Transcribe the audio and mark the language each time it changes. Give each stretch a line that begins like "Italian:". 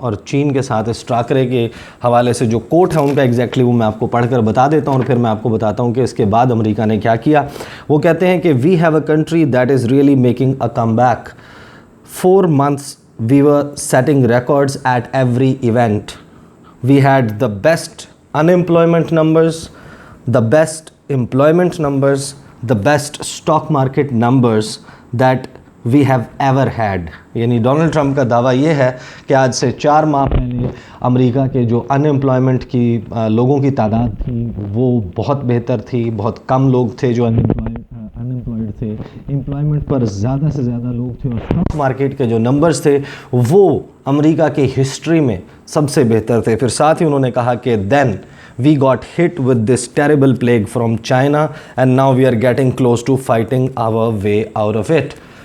Hindi: और चीन के साथ इस टाकरे के हवाले से जो कोट है उनका एग्जैक्टली वो मैं आपको पढ़कर बता देता हूँ, और फिर मैं आपको बताता हूँ कि इसके बाद अमेरिका ने क्या किया। वो कहते हैं कि
English: We have a country that is really making a comeback. 4 months we were setting records at every event. We had the best unemployment numbers, the best employment numbers, the best stock market numbers that we have ever had.
Hindi: यानी Donald Trump का दावा ये है कि आज से 4 माह पहले अमेरिका के जो अनएम्प्लॉयमेंट की लोगों की तादाद थी वो बहुत बेहतर थी। बहुत कम लोग थे जो अनएम्प्लॉयड थे, एम्प्लॉयमेंट पर ज़्यादा से ज़्यादा लोग थे, और स्टॉक मार्केट के जो नंबर्स थे वो अमेरिका की हिस्ट्री में सबसे बेहतर थे। फिर साथ ही उन्होंने कहा कि then
English: we got hit with this terrible plague from China and now we are getting close to fighting our way out of it.